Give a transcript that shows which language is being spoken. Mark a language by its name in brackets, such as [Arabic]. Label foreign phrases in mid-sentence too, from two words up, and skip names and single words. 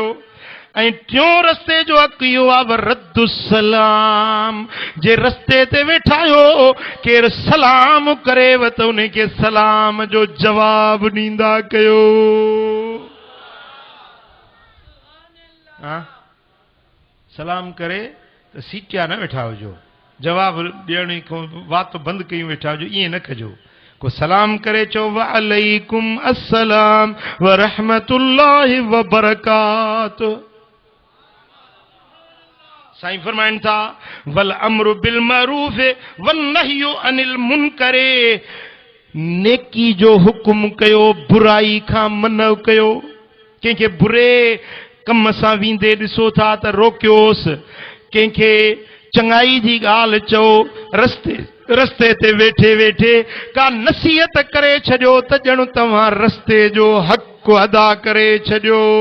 [Sindhi] ऐं टियों रस्ते जो हक़ इहो आहे रद्दु सलाम, जे रस्ते ते वेठायो केरु सलाम करेव त उनखे सलाम जो जवाब ॾींदा कयो। हाँ सलाम करे तो सीटिया न वेठा हुजो, जवाब ॾियण खां वात बंदि कयूं वेठा हुजो, ईअं न कजो। को सलाम करे चो [Arabic] وعليكم السلام ورحمة الله وبركاته. [Sindhi] साईं फरमाइनि था [Arabic] والأمر بالمعروف والنهي عن المنكر, [Sindhi] नेकी जो हुकुम कयो, बुराई खां मना कयो। कंहिंखे बुरे कम सां वेंदे ॾिसो था त रोकियोसि, कंहिंखे चङाई जी ॻाल्हि चओ, रस्ते ते वेठे वेठे का नसीहत करे छॾियो त ॼण तव्हां रस्ते जो हक़ अदा करे छॾियो।